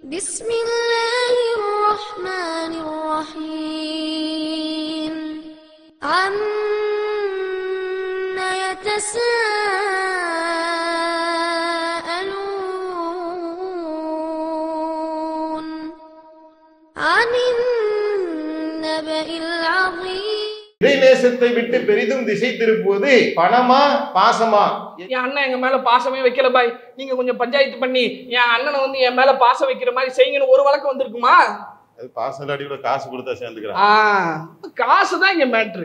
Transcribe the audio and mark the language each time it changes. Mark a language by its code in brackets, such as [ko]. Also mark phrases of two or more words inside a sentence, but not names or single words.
[ar] بسم الله الرحمن الرحيم عما يتساءلون عن النبأ العظيم. [ta] இறைநேசத்தை விட்டு பெரிதும் திசை திருப்புவது பணமா பாசமா? என் அண்ணன் எங்க மேல பாசமே வைக்கல பாய், நீங்க கொஞ்சம் பஞ்சாயத்து பண்ணி என் அண்ணனை வந்து என் மேல பாசம் வைக்கிற மாதிரி செய்யுங்கன்னு ஒரு வழக்கு வந்திருக்குமா? அது பாசம் அடியோட காசு கொடுத்தா சேர்ந்துக்கிறான். காசுதான் இங்க மேட்ரு.